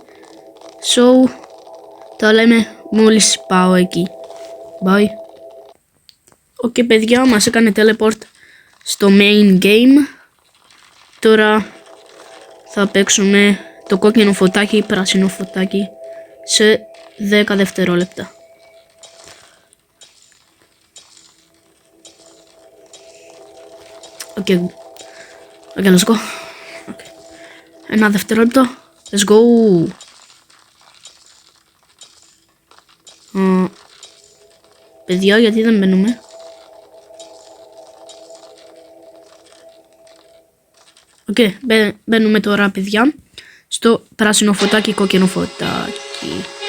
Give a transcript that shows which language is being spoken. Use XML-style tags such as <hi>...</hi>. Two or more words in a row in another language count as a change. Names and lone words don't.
<el>So, τα λέμε μόλις πάω εκεί. Bye. Ok παιδιά, μας έκανε teleport στο</el> <en>main game.</en> <el>Τώρα θα παίξουμε το κόκκινο φωτάκι, πράσινο φωτάκι σε 10 δευτερόλεπτα.</el> <en>Ok, let's go. Okay.</en> <el>Ένα δευτερόλεπτο.</el> <en>Let's go.</en> <el>Παιδιά, γιατί δεν μπαίνουμε? Ok, μπαίνουμε τώρα παιδιά στο πράσινο φωτάκι, κόκκινο φωτάκι.</el>